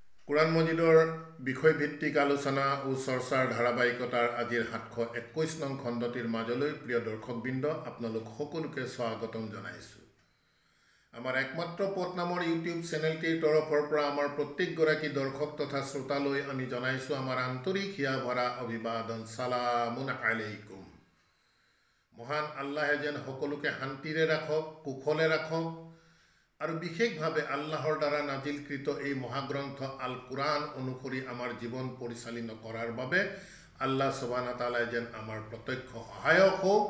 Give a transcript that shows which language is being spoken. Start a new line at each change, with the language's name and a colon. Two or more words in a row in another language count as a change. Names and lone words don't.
Assamese: কোরআন মজিদৰ বিষয়ভিত্তিক আলোচনা ও চৰ্চাৰ ধাৰাবাহিকতাৰ আজিৰ 721 নং খণ্ডটিৰ মাজলৈ প্ৰিয় দৰ্শকবৃন্দ আপোনালোক সকলোকে স্বাগতম জনাইছোঁ। আমাৰ একমাত্ৰ পথ নামৰ ইউটিউব চেনেলটিৰ তৰফৰ পৰা আমাৰ প্ৰত্যেকগৰাকী দৰ্শক তথা শ্ৰোতালৈ আমি জনাইছোঁ আমাৰ আন্তৰিক হিয়া ভৰা অভিবাদন।
Arabic: سلام عليكم.
Assamese: মহান আল্লাহে যেন সকলোকে শান্তিৰে ৰাখক, কুশলে ৰাখক আৰু বিশেষভাৱে আল্লাহৰ দ্বাৰা নাজিলকৃত এই মহাগ্ৰন্থ আল কুৰাণ অনুসৰি আমাৰ জীৱন পৰিচালিত কৰাৰ বাবে আল্লাহ
Arabic: سبحانه تعالى
Assamese: যেন আমাৰ প্ৰত্যক্ষ সহায়ক হওক।